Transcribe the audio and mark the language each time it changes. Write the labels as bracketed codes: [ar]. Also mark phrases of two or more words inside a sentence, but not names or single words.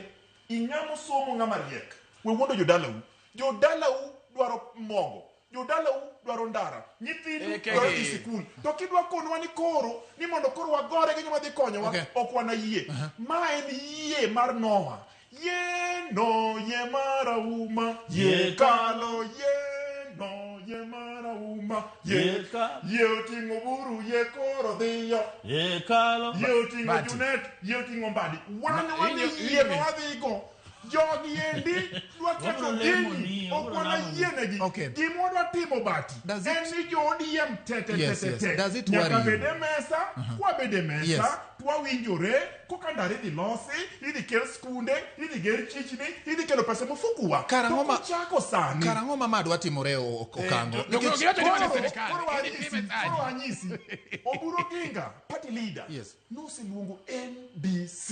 [luo] Inyamo somo ng'ama riek. We wuondo jodalau. Jodalau dwaro mogo. Jodalau dwaro ndara. Nyithindu dwaro dhi sikul. To kidwa konwa ni koro, ni mondo koro wagore gi joma dhi konyowa, ok wana yie. Ma en yie mar Noah. Ye no ye marauma, ye kalo ye no ye marauma, ye oting'o buru, ye koro dhiyo, ye kalo, ye oting'o junet, ye oting'o mbadi. Wan yie ma wadhigo. Jogi endi dwa keto dini, ok wana yienegi. Gima dwa timo bati. En ni jo odiem te. [en] Does it worry [luo] Nyaka [en] you? [luo] bede mesa, kwa bede mesa, twawinjore, koka ndara idhi losi, idhi kel skunde, idhi ger chichni, idhi kelo [sw] pesa mufukuwa. [luo] Chako sani. Karang'o ma madwa timore Okango? Koro anyisi, Oburu Ginga, [en] party leader, [luo] noseluongo NDC.